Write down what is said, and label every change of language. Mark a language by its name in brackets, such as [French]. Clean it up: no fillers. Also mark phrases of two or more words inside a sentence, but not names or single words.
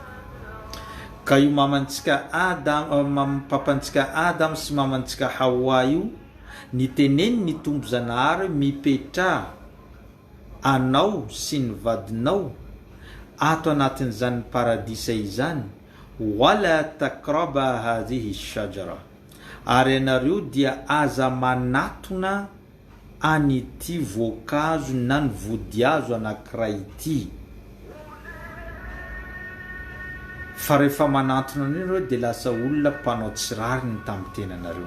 [Malagasy] Ka io mamantsika Adam, papantsika Adam sy mamantsika Hawa io niteneny ny Tompo Zanahary mipetraha anao sy ny vadinao ato anatin'izany paradisa izany, [Arabic] ولا تقربا هذه الشجرة, [Malagasy] ary ianareo dia aza manatona an'ity voankazo na ny vodihazo anankiray ity. Fa rehefa manatona an'ireo dia lasa olona mpanao tsirary ny tamin'ny tenanareo.